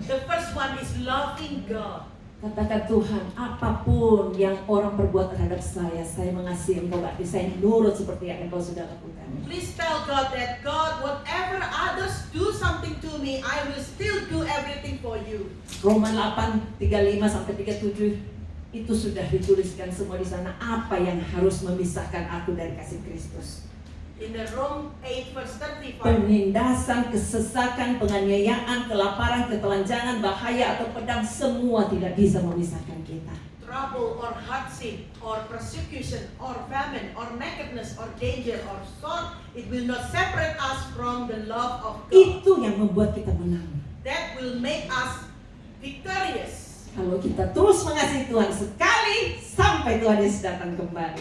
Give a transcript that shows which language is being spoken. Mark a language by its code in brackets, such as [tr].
[en] The first one is loving God. [id] Katakan, Tuhan, apapun yang orang perbuat terhadap saya mengasihi Engkau, berarti saya nurut seperti yang Engkau sudah lakukan. [en] Please tell God that God, whatever others do something to me, I will still do everything for you. [id] Roma 8:35-37 itu sudah dituliskan semua di sana, apa yang harus memisahkan aku dari kasih Kristus. [en] In the Rome 8 verse 35, [id] Penindasan, kesesakan, penganiayaan, kelaparan, ketelanjangan, bahaya atau pedang, semua tidak bisa memisahkan kita. [en] trouble or hardship or persecution or famine or nakedness or danger or sword, it will not separate us from the love of God. [id] Itu yang membuat kita menang. [en] That will make us victorious. [id] Kalau kita terus mengasihi Tuhan sekali sampai Tuhan Yesus datang kembali.